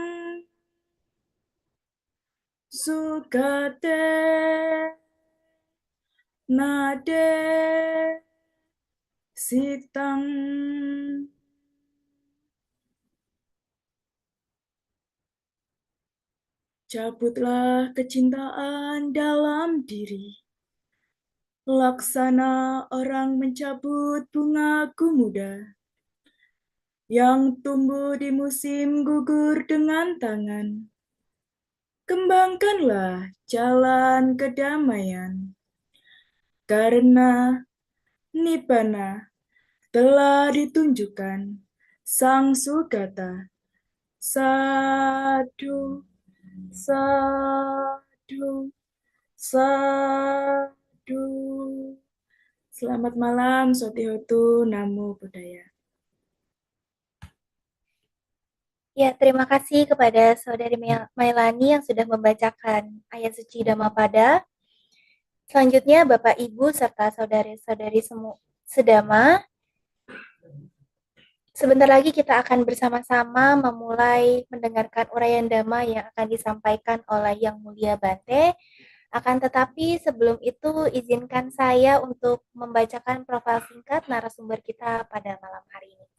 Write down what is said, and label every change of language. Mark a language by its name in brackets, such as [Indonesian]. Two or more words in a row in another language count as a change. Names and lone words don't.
[Pali] sugate nade sitang [Indonesian] cabutlah kecintaan dalam diri laksana orang mencabut bunga gumuda yang tumbuh di musim gugur dengan tangan. Kembangkanlah jalan kedamaian, karena Nibbana telah ditunjukkan Sang Sugata. [Pali] Sadu, sadu, sadu. [Indonesian] Selamat malam, [Pali] Sotihotu Namo Buddhaya. [Indonesian] Ya, terima kasih kepada Saudari Mailani yang sudah membacakan ayat suci Dhammapada. Selanjutnya, Bapak, Ibu, serta saudari-saudari sedama, sebentar lagi kita akan bersama-sama memulai mendengarkan uraian Dhamma yang akan disampaikan oleh Yang Mulia Bante Akan tetapi sebelum itu izinkan saya untuk membacakan profil singkat narasumber kita pada malam hari ini.